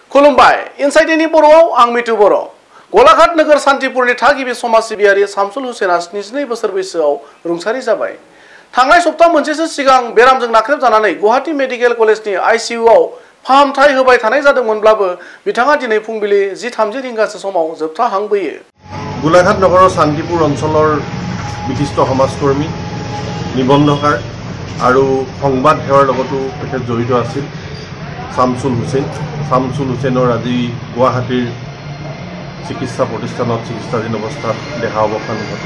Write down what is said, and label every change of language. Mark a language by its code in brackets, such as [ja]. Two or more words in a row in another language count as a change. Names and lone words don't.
[brx] खुलुमबाय इनसाइडनि बर'आव आं मिथु बर'। गलाघाट नोगोर सान्तिपुरनि थागिबि समाज सिबियारि शामसुल हुसैना 72 बोसोर बैसोआव रुंसारि जाबाय। थांनाय सप्ता मोनसेसो सिगां बेरामजों नाख्रेबजानानै गुवाहाटी मेडिकेल कलेजनि आईसीयूआव फाहामथाय होबाय थानाय जादोंमोनब्लाबो बिथाङा दिनै फुंबिलि 10:30 रिंगासो समाव जोबथा हां बोयो। [as] गोलाघाट नगৰৰ शान्तिपुर অঞ্চলৰ বিশিষ্ট সমাজকৰ্মী নিবন্ধকাৰ আৰু সংবাদ সেৱাৰ লগতো তেখেত জড়িত আছিল শামসুল হুসেইনৰ আজি গুৱাহাটীৰ চিকিৎসা প্ৰতিষ্ঠানত চিকিৎসাধীন অৱস্থাত দেহা অৱসান ঘটে।